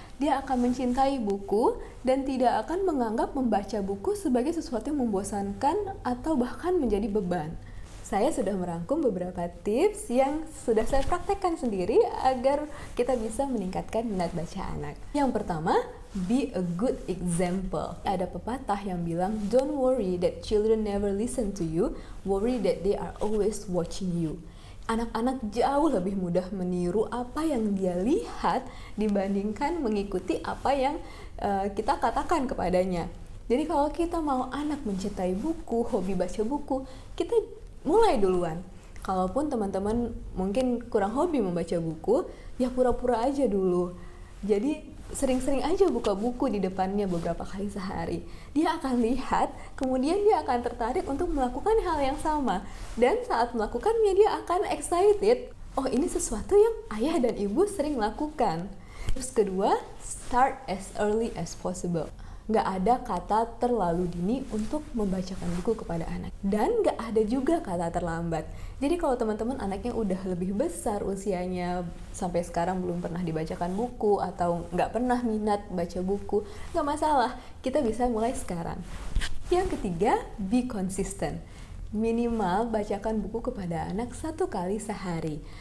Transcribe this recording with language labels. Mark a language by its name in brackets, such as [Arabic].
[Indonesian] Dia akan mencintai buku dan tidak akan menganggap membaca buku sebagai sesuatu yang membosankan atau bahkan menjadi beban. Saya sudah merangkum beberapa tips yang sudah saya praktekkan sendiri agar kita bisa meningkatkan minat baca anak. Yang pertama, [English] be a good example. [Indonesian] Ada pepatah yang bilang, [English] don't worry that children never listen to you, worry that they are always watching you. [Indonesian] Anak-anak jauh lebih mudah meniru apa yang dia lihat dibandingkan mengikuti apa yang kita katakan kepadanya. Jadi kalau kita mau anak mencintai buku, hobi baca buku, kita mulai duluan. Kalaupun teman-teman mungkin kurang hobi membaca buku, ya pura-pura aja dulu. Jadi sering-sering aja buka buku di depannya beberapa kali sehari. Dia akan lihat, kemudian dia akan tertarik untuk melakukan hal yang sama. Dan saat melakukannya dia akan excited. Oh, ini sesuatu yang ayah dan ibu sering lakukan. Terus kedua, [English] start as early as possible. [Indonesian] Nggak ada kata terlalu dini untuk membacakan buku kepada anak. Dan nggak ada juga kata terlambat. Jadi kalau teman-teman anaknya udah lebih besar usianya, sampai sekarang belum pernah dibacakan buku atau nggak pernah minat baca buku, nggak masalah, kita bisa mulai sekarang. Yang ketiga, [English] be consistent. [Indonesian] Minimal bacakan buku kepada anak 1 kali sehari.